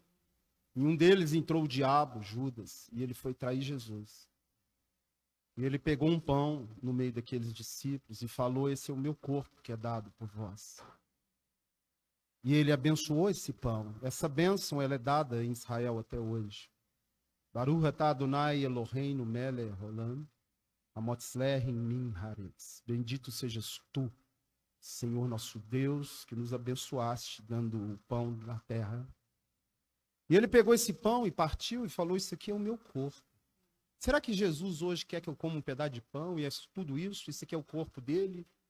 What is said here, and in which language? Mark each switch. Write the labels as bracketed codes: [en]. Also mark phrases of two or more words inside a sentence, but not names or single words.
[pt] Em um deles entrou o diabo, Judas, e ele foi trair Jesus. E ele pegou um pão no meio daqueles discípulos e falou: esse é o meu corpo que é dado por vós. E ele abençoou esse pão. Essa bênção ela é dada em Israel até hoje. [he] ברוך אתה אדוני אלוהינו מלך העולם, המוציא לחם מן הארץ. [pt] Bendito sejas tu, Senhor nosso Deus, que nos abençoaste dando o pão na terra. E ele pegou esse pão e partiu e falou: isso aqui é o meu corpo. Será que Jesus hoje quer que eu coma um pedaço de pão e é tudo isso? Isso aqui é o corpo dele?